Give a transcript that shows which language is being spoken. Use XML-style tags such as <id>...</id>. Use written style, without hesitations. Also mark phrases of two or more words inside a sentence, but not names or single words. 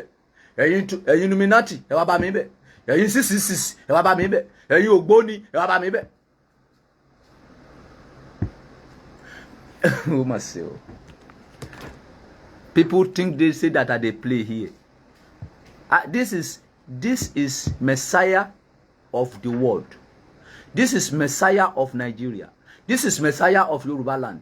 <yo>Ẹ̀yin Illuminati, ẹ wá bá mi bẹ̀. Ẹ̀yin 666, ẹ wá bá mi bẹ̀. Ẹ̀yin ògbóni, ẹ wá bá mi bẹ̀.</yo> <en>Oh my soul. People think they say that they play here. This is Messiah of the world. This is Messiah of Nigeria. This is Messiah of Yoruba land.</en>